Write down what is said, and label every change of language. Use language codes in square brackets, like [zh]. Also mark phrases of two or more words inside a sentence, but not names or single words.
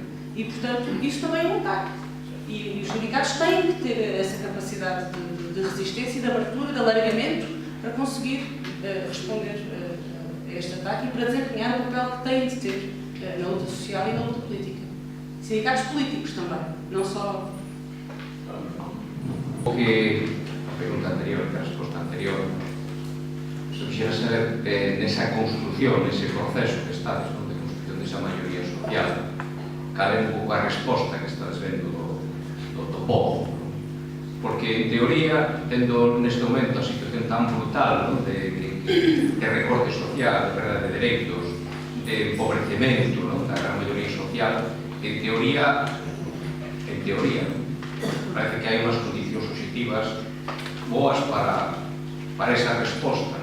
[pt] E, portanto, isso também é um ataque. E os sindicatos têm que ter essa capacidade de resistência e de abertura, de alargamento, para conseguir responder a este ataque e para desempenhar o papel que têm de ter na luta social e na luta política. Sindicatos políticos também, não só... [gl] O que a pergunta anterior, que a resposta anterior, se quisiera saber nesa construción, nese proceso que estades, de construción desa maioría social, cabe un pouco a resposta que estás vendo do povo. Porque, en teoría, tendo neste momento a situación tan brutal de recorte social, de perda de dereitos, de empobrecemento da gran maioría social, en teoría, parece que hai unhas condicións objetivas boas para esa resposta.